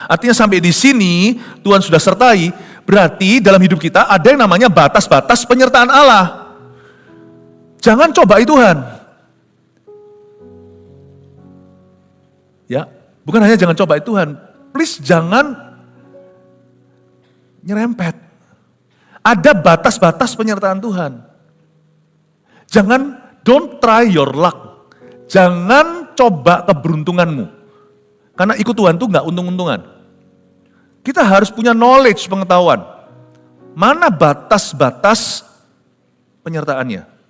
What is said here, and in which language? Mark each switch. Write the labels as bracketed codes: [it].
[id] Artinya sampai di sini Tuhan sudah sertai, berarti dalam hidup kita ada yang namanya batas-batas penyertaan Allah. Jangan cobai Tuhan. Ya, bukan hanya jangan cobai Tuhan, please jangan nyerempet. Ada batas-batas penyertaan Tuhan. [en] Jangan, don't try your luck. [id] Jangan coba keberuntunganmu. Karena ikut Tuhan itu nggak untung-untungan. Kita harus punya knowledge, pengetahuan. Mana batas-batas penyertaannya.